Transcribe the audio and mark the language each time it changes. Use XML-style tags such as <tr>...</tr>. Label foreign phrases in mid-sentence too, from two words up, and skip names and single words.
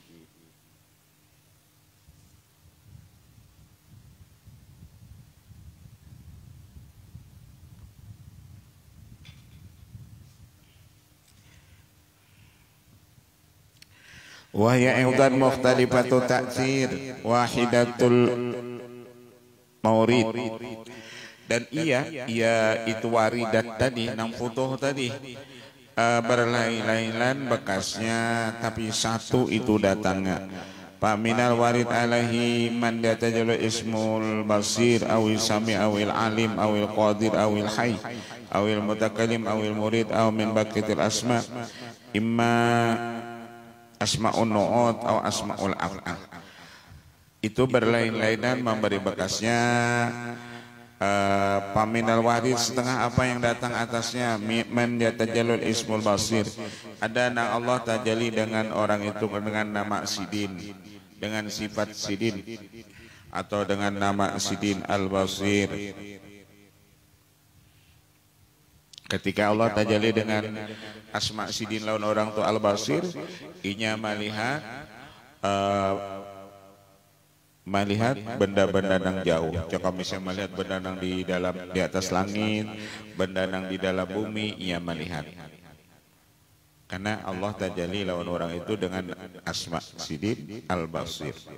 <ar>وهي أيضا مختلفة التأثير واحدة المورد.</ar> <bjn>Dan ia itu waridat tadi, nang futuh tadi, berlain-lainan bekasnya, tapi satu itu datangnya.</bjn> <ar>فمن الوارد عليه من يتجلى اسم البصير أو السميع أو العليم أو القدير أو الحي أو المتكلم أو المريد أو من باقي الأسماء إما أسماء النعوت</ar> <bjn>atau</bjn> <ar>أسماء الأفعال.</ar> <id>Itu berlain-lainan memberi bekasnya.</id> <ar>فمن الوارد</ar> <bjn>setengah apa yang datang atasnya,</bjn> <ar>من يتجلى اسم البصير,</ar> <bjn>ada nang Allah tajalli dengan orang itu dengan nama sidin, dengan sifat sidin, atau dengan nama sidin al-basir. Ketika Allah tajalli dengan asma sidin lawan orang tu al-basir, inya melihat benda-benda yang jauh.</bjn> <id>Jika misalnya melihat benda yang di atas langit, benda yang di dalam bumi, ia melihat.</id> <bjn>Karena Allah tajalli lawan orang itu dengan asma sidin al-basir.</bjn>